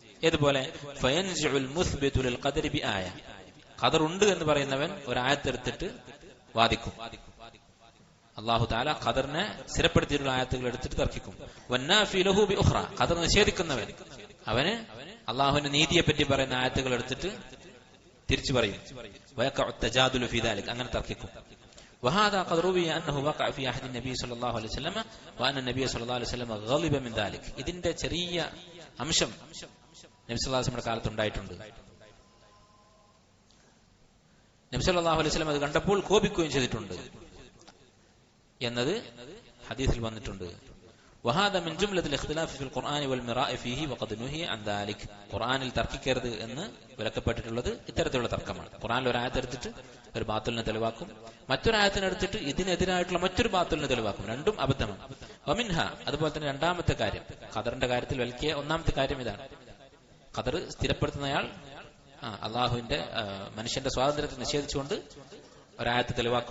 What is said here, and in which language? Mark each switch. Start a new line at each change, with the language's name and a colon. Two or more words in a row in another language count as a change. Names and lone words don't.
Malayalam: ഏതുപോലെ
Arabic: فينزع المثبت للقدر بآية,
Malayalam: ഖദറുണ്ട് എന്ന് പറയുന്നവൻ ഒരായത്തെടുത്തിട്ട് വാദിക്കും. അല്ലാഹു തആല ഖദറിനെ സ്ഥിരപ്പെടുത്തിയിട്ടുള്ള ആയത്തുകൾ എടുത്തിട്ട് തർക്കിക്കും.
Arabic: والنافي له بأخرى,
Malayalam: ഖദർ നിഷേധിക്കുന്നവൻ അവന് അള്ളാഹുവിന്റെ നീതിയെ പറ്റി പറയുന്ന ആയത്തുകൾ എടുത്തിട്ട് തിരിച്ചു പറയും.
Arabic: ويقع التجادل في ذلك,
Malayalam: അങ്ങനെ തർക്കിക്കും.
Arabic: وهذا قد روي انه وقع في عهد النبي صلى الله عليه وسلم وان النبي صلى الله عليه وسلم غضب من ذلك.
Malayalam: ഇതിന്റെ ചെറിയ അംശം നബി
Arabic: صلى الله عليه
Malayalam: വസല്ലമയുടെ കാലത്ത് ഉണ്ടായിട്ടുണ്ട്. നബി
Arabic: صلى الله عليه وسلم
Malayalam: അത് കണ്ടപ്പോൾ കോപിക്കുകയും ചെയ്തിട്ടുണ്ട് എന്നത് ഹദീസിൽ വന്നിട്ടുണ്ട്.
Arabic: وهذا من جملة الاختلاف في القرآن والمراء فيه وقد نهي عن ذلك.
Malayalam: ഖുർആനിൽ തർക്കിക്കരുത് എന്ന് വിലക്കപ്പെട്ടിട്ടുള്ളത് ഇത്തരത്തിലുള്ള തർക്കമാണ്. ഖുർആനിൽ ഒരു ആയത്ത് എടുത്തിട്ട് ഒരു ബാത്തിലിനെ തെളിവാക്കും, മറ്റൊരു ആയത്തിനെടുത്തിട്ട് ഇതിനെതിരായിട്ടുള്ള മറ്റൊരു ബാത്തിലിനെ തെളിവാക്കും. രണ്ടും അബദ്ധമാണ്. വമിൻഹ, അതുപോലെ തന്നെ രണ്ടാമത്തെ കാര്യം, ഖദറിന്റെ കാര്യത്തിൽ വിലക്കിയ ഒന്നാമത്തെ കാര്യം ഇതാണ്. ഖദർ സ്ഥിരപ്പെടുത്തുന്നയാൾ അള്ളാഹുവിന്റെ മനുഷ്യന്റെ സ്വാതന്ത്ര്യത്തെ നിഷേധിച്ചുകൊണ്ട് ഒരായത്ത് തെളിവാക്കും.